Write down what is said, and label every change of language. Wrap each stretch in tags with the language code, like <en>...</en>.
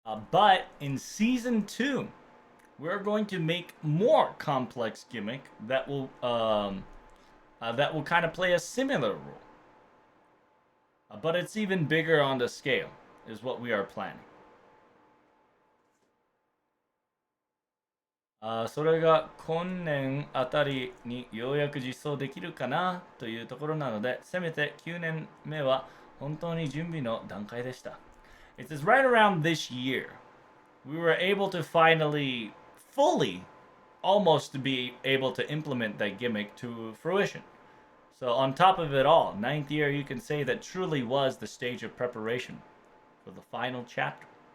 <en>But in season 2, we're going to make more complex gimmick that will kind of play a similar role. But it's even bigger on the scale, is what we are planning.</en> <ja>それが今年あたりにようやく実装できるかなというところなので、せめて9年目は本当に準備の段階でした。</ja> <en>It says right around this year, we were able to finally, fully, almost to be able to implement that gimmick to fruition. So on top of it all, ninth year you can say that truly was the stage of preparation for the final chapter.</en>